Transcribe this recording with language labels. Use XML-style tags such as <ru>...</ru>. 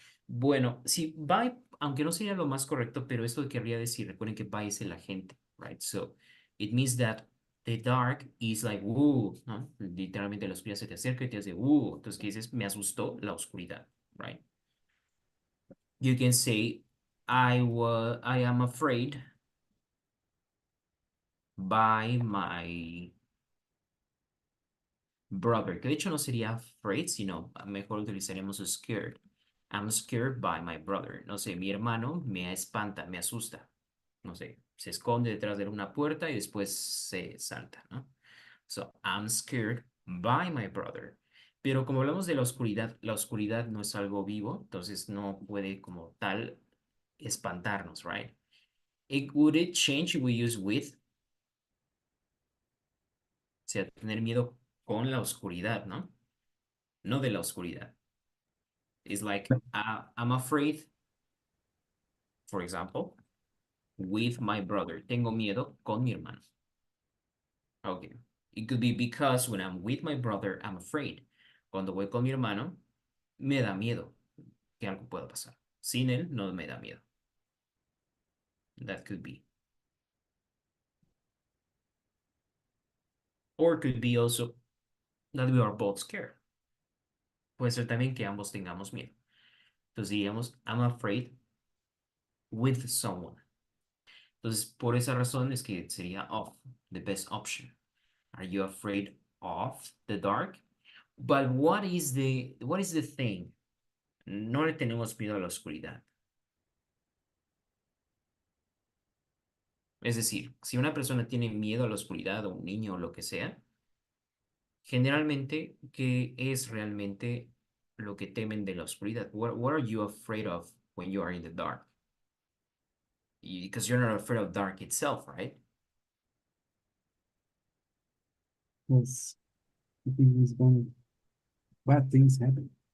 <es>Bueno, si by, aunque no sería lo más correcto, pero esto querría decir, recuerden que by es el agente, right?</es> <en>So, it means that the dark is like, ¿no?</en> <es>Literalmente la oscuridad se te acerca y te hace, Entonces, ¿qué dices? Me asustó la oscuridad, right?</es> <en>You can say, I am afraid by my brother,</en> <es>que de hecho no sería afraid, sino mejor utilizaríamos scared.</es> <en>I'm scared by my brother.</en> <es>No sé, mi hermano me espanta, me asusta. No sé, se esconde detrás de una puerta y después se salta, ¿no?</es> <en>So, I'm scared by my brother.</en> <es>Pero como hablamos de la oscuridad no es algo vivo, entonces no puede como tal espantarnos, right?</es> <en>Would it change if we use with?</en> <es>O sea, tener miedo con la oscuridad, ¿no? No de la oscuridad.</es> <en>It's like, I'm afraid, for example, with my brother.</en> <es>Tengo miedo con mi hermano.</es> <en>Okay. It could be because when I'm with my brother, I'm afraid.</en> <es>Cuando voy con mi hermano, me da miedo que algo pueda pasar. Sin él, no me da miedo.</es> <en>That could be. Or could be also that we are both scared.</en> <es>Puede ser también que ambos tengamos miedo. Entonces diríamos,</es> <en>I'm afraid with someone.</en> <es>Entonces, por esa razón es que sería of, the best option.</es> <en>Are you afraid of the dark? But what is the thing?</en> <es>No le tenemos miedo a la oscuridad. Es decir, si una persona tiene miedo a la oscuridad o un niño o lo que sea, generalmente, ¿qué es realmente lo que temen de la oscuridad?</es> <en>What are you afraid of when you are in the dark? Because you're not afraid of dark itself, right? Yes. I think it's going bad things happen.</en>